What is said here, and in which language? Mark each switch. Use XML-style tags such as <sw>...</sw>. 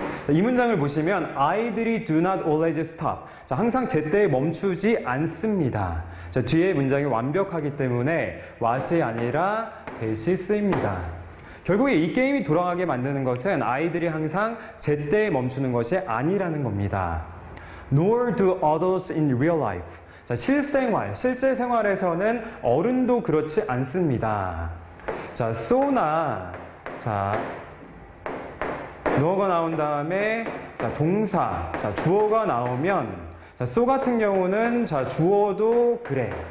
<ko>이 문장을 보시면 아이들이</ko> <en>do not always stop.</en> <ko>자, 항상 제때에 멈추지 않습니다. 자, 뒤에 문장이 완벽하기 때문에 what이 아니라 that이 쓰입니다. 결국에 이 게임이 돌아가게 만드는 것은 아이들이 항상 제때에 멈추는 것이 아니라는 겁니다.</ko> <en>Nor do adults in real life.</en> <ko>자, 실생활, 실제 생활에서는 어른도 그렇지 않습니다. 자, so나, 자, no가 나온 다음에, 자, 동사, 자, 주어가 나오면, 자, so 같은 경우는, 자, 주어도 그래.</ko>